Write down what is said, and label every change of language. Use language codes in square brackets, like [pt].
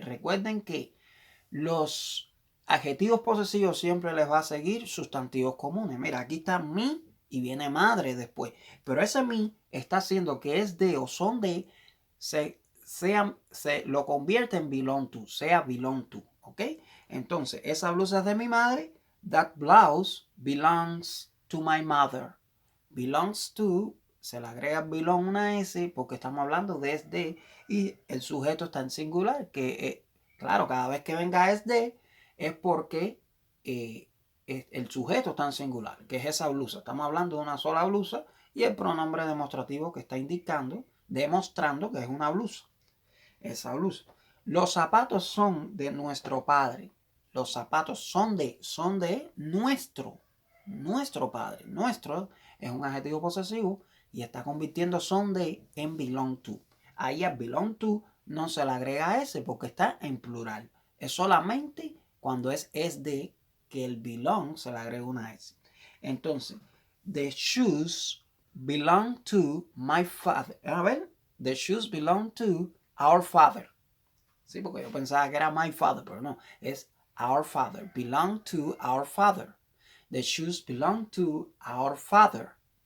[es] Recuerden que los adjetivos posesivos siempre les va a seguir sustantivos comunes. Mira, aquí está mi y viene madre después. Pero ese mi está haciendo que es de o son de, se lo convierte en belong to. Sea belong to. ¿Ok? Entonces, esa blusa es de mi madre. [en] That blouse belongs to my mother. Belongs to [es] se le agrega belong una S porque estamos hablando de es de y el sujeto está en singular, que claro, cada vez que venga es de es porque el sujeto está en singular, que es esa blusa. Estamos hablando de una sola blusa y el pronombre demostrativo que está demostrando que es una blusa. Esa blusa. Los zapatos son de nuestro padre. Los zapatos son de nuestro padre. Nuestro es un adjetivo posesivo y está convirtiendo son de en belong to. Ahí a belong to no se le agrega S porque está en plural. Es solamente cuando es de que el belong se le agrega una S. Entonces, [en] the shoes belong to my father. [es] A ver, [en] the shoes belong to our father. [es] Sí, porque yo pensaba que era [en] my father, [es] pero no. Es [en] our father. Belong to our father. The shoes belong to our father.